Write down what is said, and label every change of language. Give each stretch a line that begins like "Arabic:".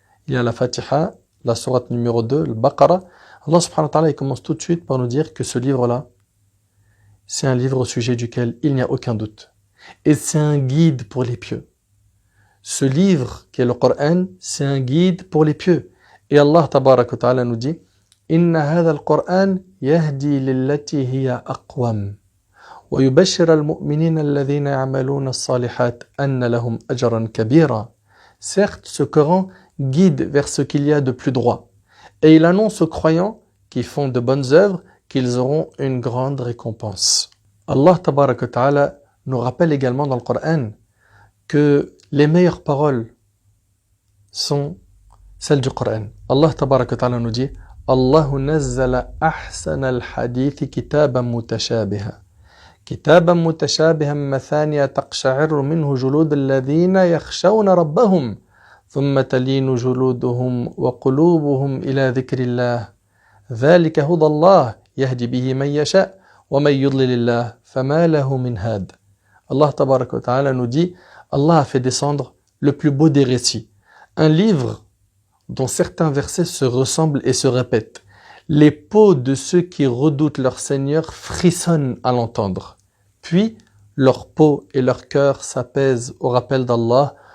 French: Il y a la Fatiha, la sourate numéro 2, Al-Baqarah. Allah subhanahu wa ta'ala il commence tout de suite par nous dire que ce livre-là, c'est un livre au sujet duquel il n'y a aucun doute. Et c'est un guide pour les pieux. Ce livre qui est le Coran, c'est un guide pour les pieux. Et Allah tabaraka wa ta'ala nous dit
Arabic: إن هذا القرآن يهدي للتي هي أقوم ويبشر المؤمنين الذين يعملون الصالحات أن لهم أجرا كبيرا.
French: Certes, ce Coran guide vers ce qu'il y a de plus droit. Et il annonce aux croyants qui font de bonnes œuvres qu'ils auront une grande récompense. Allah tabaraka wa ta'ala nous rappelle également dans le Coran que les meilleures paroles sont celles du Coran. Allah tabaraka wa ta'ala nous dit
Arabic: الله نزل أحسن الحديث كتابا متشابها مثانية تقشعر منه جلود الذين يخشون ربهم ثم تلين جلودهم وقلوبهم إلى ذكر الله ذلك هدى الله يهدي به من يشاء ومن يضلل الله فما له من هاد.
French: Allah tabaraka wa ta'ala nous dit Allah a fait descendre le plus beau des récits, un livre dont certains versets se ressemblent et se répètent. Les peaux de ceux qui redoutent leur Seigneur frissonnent à l'entendre. Puis, leur peau et leur cœur s'apaisent au rappel d'Allah.